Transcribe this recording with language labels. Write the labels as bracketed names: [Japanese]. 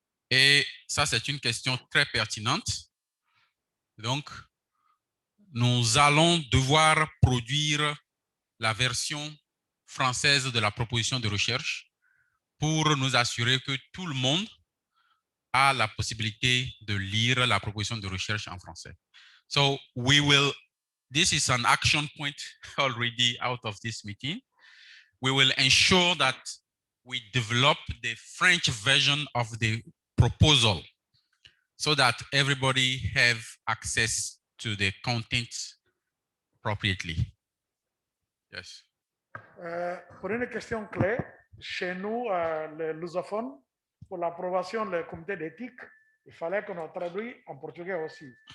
[French] Et ça, c'est une question très pertinente. Donc, nous allons devoir produire la version française de la proposition de recherche pour nous assurer que tout le monde a la possibilité de lire la proposition de recherche en français. [English] So, this is an action point already out of this meeting. We will ensure that we develop the French version of the proposal so that everybody have access to the content appropriately. Yes. [French] Pour une question clé, chez nous, les lusophones, pour l'approbation du comité d'éthique, il fallait qu'on traduise en portugais aussi.